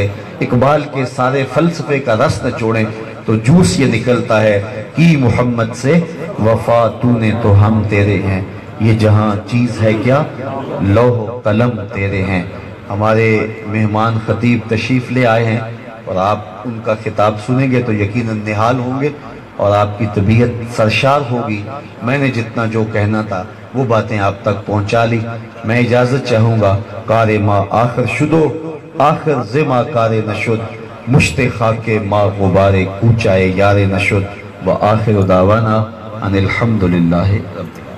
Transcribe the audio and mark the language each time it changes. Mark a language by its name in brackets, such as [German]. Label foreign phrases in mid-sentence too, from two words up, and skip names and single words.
[Urdu] اقبال کے سارے فلسفے کا رس نہ چھوڑیں تو جوس یہ نکلتا ہے کہ محمد سے وفا تو نے تو ہم تیرے ہیں، یہ جہاں چیز ہے کیا لوح و قلم تیرے ہیں۔ ہمارے مہمان خطیب تشریف لے آئے ہیں اور آپ ان کا خطاب سنیں گے تو یقیناً نہال ہوں گے اور آپ کی طبیعت سرشار ہوگی۔ میں نے جتنا جو کہنا تھا وہ باتیں آپ تک پہنچا لی۔ میں اجازت چاہوں گا۔ [Persian] کار ما آخر شدو آخر زما کار نشد، مشت خاک ما غبار کوچائے یار نشد، [Arabic] و آخر دعوانا ان الحمدللہ رب